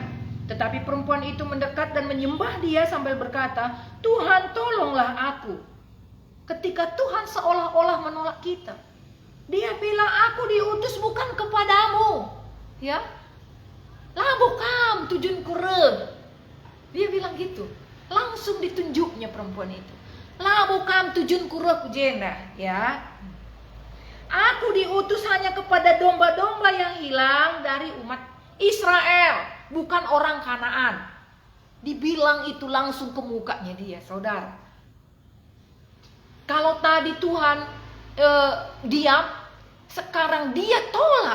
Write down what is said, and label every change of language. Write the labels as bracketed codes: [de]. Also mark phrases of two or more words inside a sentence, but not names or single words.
[id] Tetapi perempuan itu mendekat dan menyembah dia sambil berkata, "Tuhan, tolonglah aku." Ketika Tuhan seolah-olah menolak kita, dia bilang, "Aku diutus bukan kepadamu." [btx] Ya, "Labokam tujun kure." [id] Dia bilang gitu. Langsung ditunjuknya perempuan itu. [btx] "Labokam tujun kure kujenda." [id] Ya. "Aku diutus hanya kepada domba-domba yang hilang dari umat Israel, bukan orang Kanaan." Dibilang itu langsung ke mukanya dia, saudara. Kalau tadi Tuhan diam, sekarang dia tolak.